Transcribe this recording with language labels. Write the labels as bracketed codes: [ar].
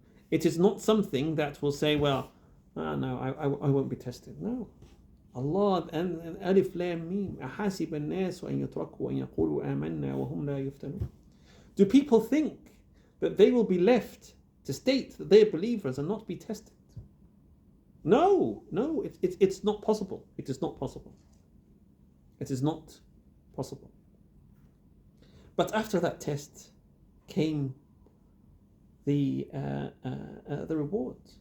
[en] It is not something that will say, well, no, I won't be tested. No. Allah and Alif Lam Mim. [ar] أحاسب الناس أن يتركوا أن يقولوا آمنا وهم لا يفتنون. [en] Do people think that they will be left to state that they are believers and not be tested? No, it's not possible. It is not possible. It is not possible. But after that test came the reward.